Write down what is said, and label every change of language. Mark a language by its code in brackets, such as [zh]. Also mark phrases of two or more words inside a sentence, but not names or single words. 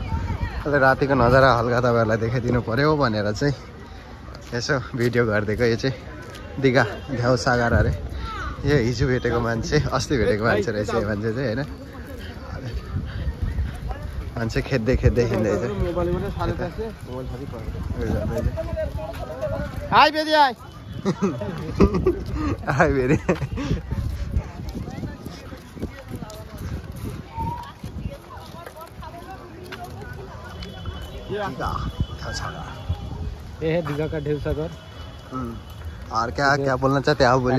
[ne] अहिले रातिको नजारा हल्का तपाईँहरूलाई देखाइदिनु पर्यो भनेर चाहिँ यसो भिडियो गरिदिएको। यो चाहिँ दिघा ढ्याउ सागर अरे। यो हिजो भेटेको मान्छे अस्ति भेटेको मान्छे रहेछ यो मान्छे चाहिँ होइन। मान्छे खेद्दै खेद्दै हिँड्दैछ। हाई बेदी हाई हाई बेदी [hi] ये है दीघा का ढेउ सागर। और क्या क्या बोलना चाहते हैं आप बोलिए।